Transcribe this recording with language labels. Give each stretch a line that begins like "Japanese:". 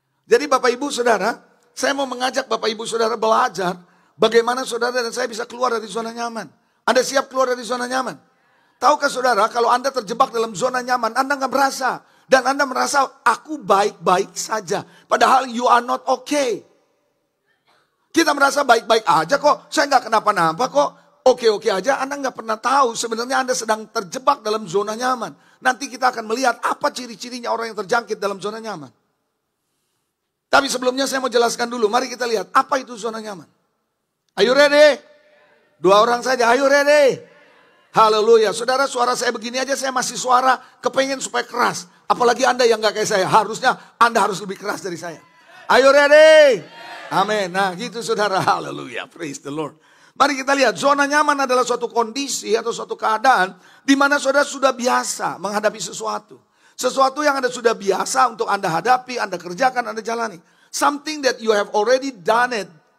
Indonesian: Jadi Bapak Ibu saudara. Saya mau mengajak Bapak Ibu saudara belajar. Bagaimana saudara dan saya bisa keluar dari zona nyaman. Anda siap keluar dari zona nyaman? Tahukah saudara kalau Anda terjebak dalam zona nyaman. Anda gak berasa. Dan Anda merasa aku baik-baik saja.
English: Padahal you are not okay.
Indonesian: Kita merasa baik-baik aja kok, saya nggak kenapa-napa kok, oke-oke aja. Anda nggak pernah tahu sebenarnya Anda sedang terjebak dalam zona nyaman. Nanti kita akan melihat apa ciri-cirinya orang yang terjangkit dalam zona nyaman. Tapi sebelumnya saya mau jelaskan dulu, mari kita lihat apa itu zona nyaman.
English: Are you ready?
Indonesian: 2 orang saja,
English: are you ready?
Indonesian: Haleluya, saudara suara saya begini aja saya masih suara kepengen supaya keras. Apalagi Anda yang nggak kayak saya, harusnya Anda harus lebih keras dari saya.
English: Are you ready?
Indonesian: Amin. Nah gitu saudara. Haleluya.
English: Praise the Lord.
Indonesian: Mari kita lihat. Zona nyaman adalah suatu kondisi atau suatu keadaan. Di mana saudara sudah biasa menghadapi sesuatu. Sesuatu yang Anda sudah biasa untuk Anda hadapi, Anda kerjakan, Anda jalani.
English: Something that you have already done it.